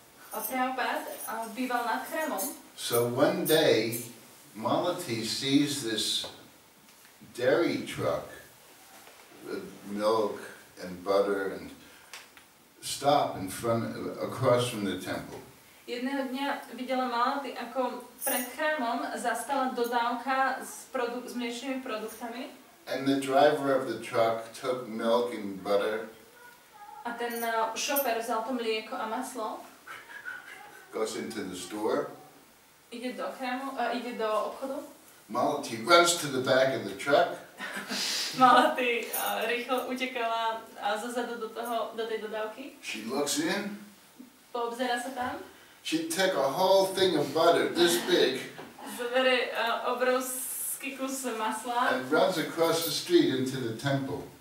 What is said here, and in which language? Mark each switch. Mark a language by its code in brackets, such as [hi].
[sk] A Prabhupada býval nad chrámom. [en] So one day, Malati sees this dairy truck with milk and butter and stop across from the temple. [sk] Jedného dňa videla Malati, ako pred chrámom zastala dodávka s mliečnými produktami. [en] And the driver of the truck took milk and butter. [sk] A ten šofer vzal to mlieko a maslo. [en] Goes into the store. [sk] Ide do obchodu. [en] Malati runs to the back of the truck. [sk] Malati rýchlo utekala zozadu do tej dodávky. [en] She looks in. [sk] Poobzera sa tam. [en] She took a whole thing of butter, this big. [sk] Zobere obrovský kus masla. [en] And runs across the street into the temple.